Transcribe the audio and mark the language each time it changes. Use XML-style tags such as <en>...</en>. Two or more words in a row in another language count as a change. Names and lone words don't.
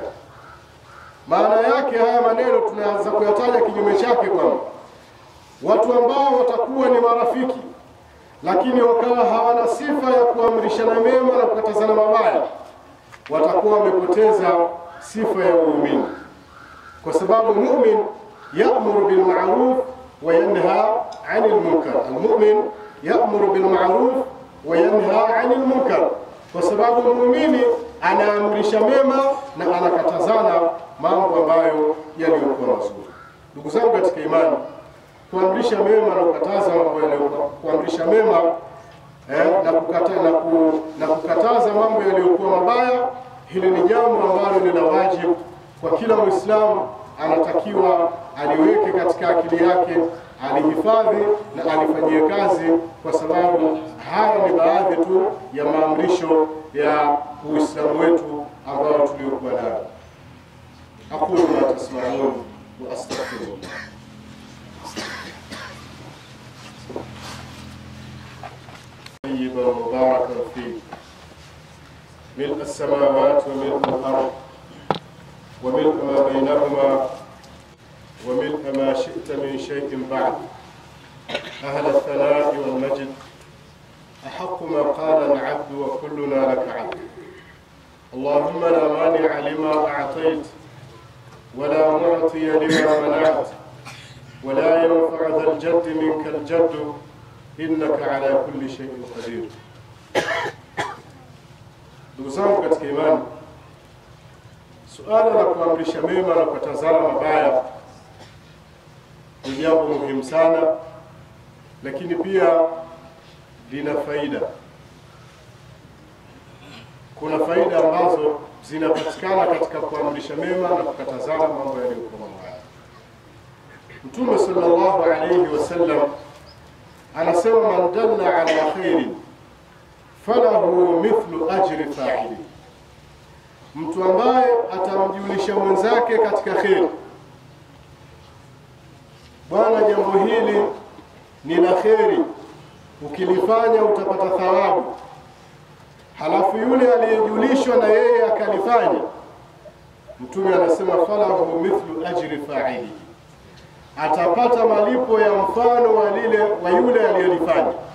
<sw>Maana yake haya maneno tunaanza kuyataja kinyume chake, kwamba watu ambao watakuwa ni marafiki lakini wakawa hawana sifa ya kuamrishana mema na kukatazana mabaya, watakuwa wamepoteza sifa ya uumini. Kwa sababu</sw> <ar>مؤمن يأمر بالمعروف وينهى عن المنكر. المؤمن يأمر بالمعروف وينهى عن المنكر,</ar> <sw>kwa sababu muumini anaamrisha mema na anakatazana mambo ambayo yaliyokuwa mazuri. Ndugu zangu katika imani, kuamrisha mema na kukataza mambo yaliyokuwa, kuamrisha mema na kukataza mambo yaliyokuwa mabaya, hili ni jambo ambalo ni la wajibu kwa kila Muislamu. Anatakiwa aliweke katika akili yake, alihifadhi na alifanyie kazi, kwa sababu haya ni baadhi tu ya maamrisho ya Uislamu wetu ambao tuliokuwa nayo.</sw> <ar>أقول ما تسمعون وأستغفر الله. طيبا مباركا فيه، ملء السماوات وملء الأرض وملء ما بينهما وملء ما شئت من شيء بعد. أهل الثناء والمجد، أحق ما قال العبد وكلنا لك عبد. اللهم لا مانع لما أعطيت ولا معطي لما منعت ولا ينفع ذا الجد منك الجد إنك على كل شيء قدير.</ar> <sw>Ndugu zangu katika imani, suala la kuamrisha mema na kukatazana mabaya ni jambo muhimu sana, lakini pia lina faida. Kuna faida ambazo zinapatikana katika kuamrisha mema na kukatazana mambo yaliyokuwa mabaya. Mtume</sw> <ar>صلى الله عليه وسلم</ar> <sw>anasema</sw> <ar>من دل على خير فله مثل أجر فاعله,</ar> <sw>mtu ambaye atamjulisha mwenzake katika khair, bwana jambo hili ni la khairi, ukilifanya utapata thawabu, halafu yule aliyejulishwa na yeye akalifanya, Mtume anasema</sw> <ar>فله مثل أجر فاعله,</ar> <sw>atapata malipo ya mfano wa yule aliyelifanya.</sw>